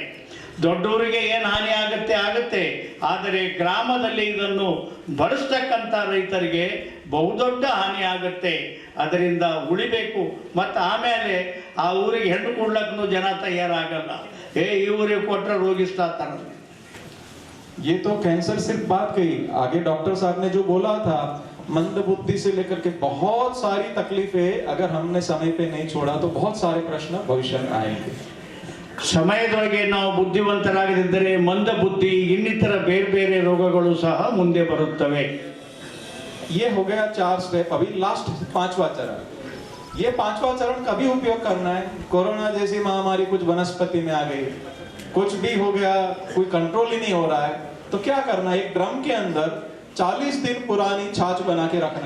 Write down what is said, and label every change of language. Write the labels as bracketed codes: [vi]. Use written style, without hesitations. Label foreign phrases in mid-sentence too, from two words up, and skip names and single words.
[kn] ದೊಡ್ಡವರಿಗೆ ಏನು ಹಾನಿ ಆಗುತ್ತೆ, ಆದರೆ ಗ್ರಾಮದಲ್ಲಿ ಇದನ್ನು ಬಳಸ್ತಕ್ಕಂಥ ರೈತರಿಗೆ ಬಹುದೊಡ್ಡ ಹಾನಿ ಆಗುತ್ತೆ. ಅದರಿಂದ ಉಳಿಬೇಕು. ಮತ್ತು ಆಮೇಲೆ ಆ ಊರಿಗೆ ಹೆಣ್ಣು ಕೊಡ್ಲಕ್ಕೂ ಜನ ತಯಾರಾಗಲ್ಲ. ಈ ಊರಿಗೆ ಕೊಟ್ಟರೆ ರೋಗಿಸ್ತಾರ. [hi] ये तो कैंसर सिर्फ बात कही, आगे डॉक्टर साहब ने जो बोला था मंद बुद्धि से लेकर के बहुत सारी तकलीफें अगर हमने समय पे नहीं छोड़ा तो बहुत सारे प्रश्न भविष्य में आएंगे। [kn] ಸಮಯದೊಳಗೆ ನಾವು ಬುದ್ಧಿವಂತರಾಗದಿದ್ದರೆ ಮಂದ ಬುದ್ಧಿ ಇನ್ನಿತರ ಬೇರೆ ಬೇರೆ ರೋಗಗಳು ಸಹ ಮುಂದೆ ಬರುತ್ತವೆ. [hi] ये हो गया 4 स्टेप। अभी लास्ट 5वां चरण। ये 5वां चरण कभी उपयोग करना है? कोरोना जैसी महामारी कुछ वनस्पति में आ गई, कुछ भी हो गया, कोई कंट्रोल ही नहीं हो रहा है, तो क्या करना है? एक ड्रम के अंदर 40 दिन पुरानी छाछ बना के रखना है।